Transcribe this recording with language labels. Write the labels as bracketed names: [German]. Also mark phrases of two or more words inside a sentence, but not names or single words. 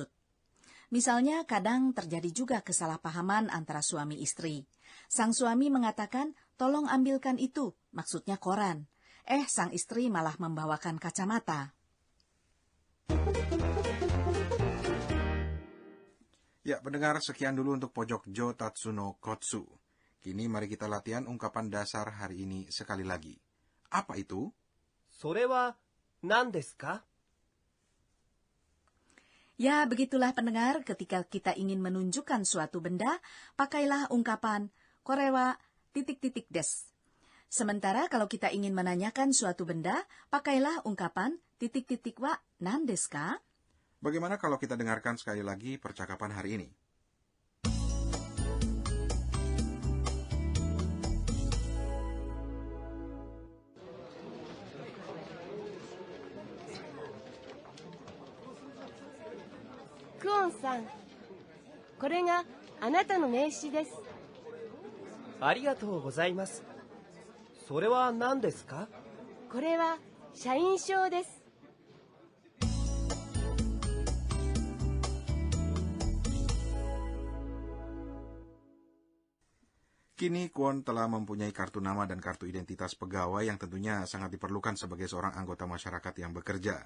[Indonesian] Misalnya kadang terjadi juga kesalahpahaman antara suami istri. Sang suami mengatakan, tolong ambilkan itu, maksudnya koran. Sang istri malah membawakan kacamata. Ya, pendengar, sekian dulu untuk pojok [Japanese] 上達の コツ. [Indonesian] Kini mari kita latihan ungkapan dasar hari ini sekali lagi. Apa itu? [Japanese] それは何ですか? [Indonesian] Ya, begitulah pendengar, ketika kita ingin menunjukkan suatu benda, pakailah ungkapan korewa titik-titik des. Sementara kalau kita ingin menanyakan suatu benda, pakailah ungkapan titik-titik [Japanese] は 何 ですか? [Indonesian] Bagaimana kalau kita dengarkan sekali lagi percakapan hari ini? [Japanese] クオンさん、これがあなたの名刺です。ありがとうございます。それは何ですか? これは社員証です。 [Indonesian] Kini Kwon telah mempunyai kartu nama dan kartu identitas pegawai yang tentunya sangat diperlukan sebagai seorang anggota masyarakat yang bekerja.